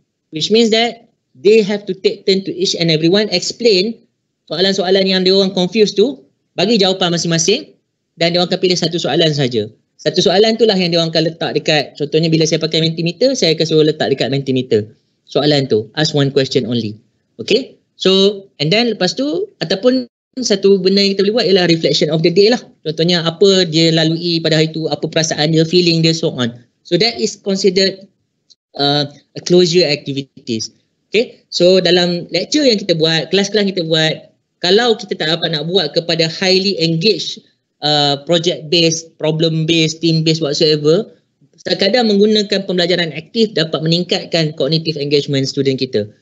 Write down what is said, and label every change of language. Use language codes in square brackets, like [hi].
[en] Which means that they have to take turn to each and everyone explain [ms] soalan-soalan yang dia orang confused tu, bagi jawapan masing-masing dan dia orang akan pilih satu soalan saja. Satu soalan itulah yang dia orang akan letak dekat, contohnya bila saya pakai Mentimeter, saya akan suruh letak dekat Mentimeter. Soalan tu, [en] ask one question only. [ms] Okay, so and then lepas tu, ataupun satu benda yang kita boleh buat ialah reflection of the day lah. Contohnya apa dia lalui pada hari tu, apa perasaan dia, feeling dia, so on. [en] So that is considered a closure activities. [ms] Okay, so dalam lecture yang kita buat, kelas-kelas kita buat, kalau kita tak dapat nak buat kepada [en] highly engaged, project based, problem based, team based whatsoever, [ms] kadang menggunakan pembelajaran aktif dapat meningkatkan cognitive engagement student kita.